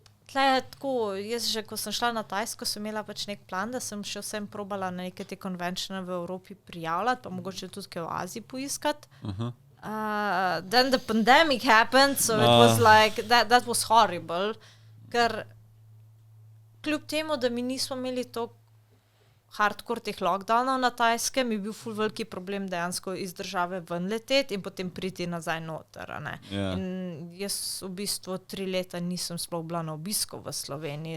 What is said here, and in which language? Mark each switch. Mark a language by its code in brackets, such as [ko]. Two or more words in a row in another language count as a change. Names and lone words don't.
[sl] tle je tako, jaz že, ko sem šla na Tajsko, sem imela pač nek plan, da sem še vsem probala na neke te konvenčne v Evropi prijavljati, pa mogoče tudi kaj v Aziji poiskati. [en] Then the pandemic happened, so it was like, that was horrible, [sl] ker kljub temu, da mi nismo imeli toliko hardcore teh lockdownov na Tajskem, je bil ful veliki problem dejansko iz države ven leteti in potem priti nazaj noter. In jaz v bistvu 3 leta nisem sploh bila na obisku v Sloveniji.